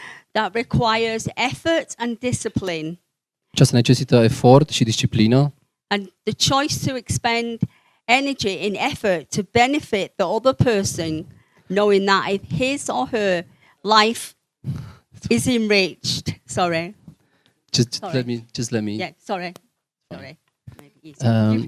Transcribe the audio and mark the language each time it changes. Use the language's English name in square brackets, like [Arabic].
[English] that requires effort and discipline, [Romanian] Aceasta necesită efort și disciplină [English] and the choice to expend energy in effort to benefit the other person, knowing that if his or her life is enriched. Sorry. Just Sorry. let me. Yeah, sorry. Maybe easier.